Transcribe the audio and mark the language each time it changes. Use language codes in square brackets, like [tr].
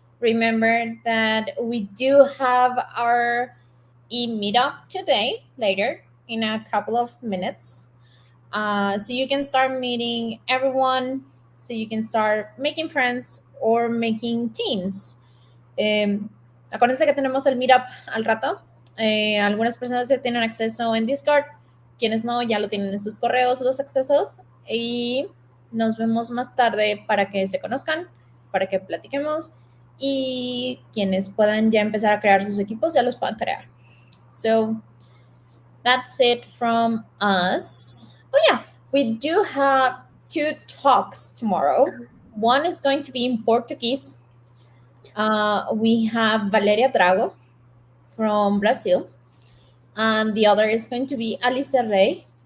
[en] Remember that we do have our meetup today later in a couple of minutes. So you can start meeting everyone. So you can start making friends or making teams. [es] Acuérdense que tenemos el meetup al rato. Algunas personas ya tienen acceso en Discord, quienes no, ya lo tienen en sus correos, los accesos. Y nos vemos más tarde para que se conozcan, para que platiquemos y quienes puedan ya empezar a crear sus equipos ya los puedan crear. [en] So that's it from us. Oh yeah, we do have 2 talks tomorrow. One is going to be in Portuguese. We have Valeria Drago from Brazil, and the other is going to be Alice Rey.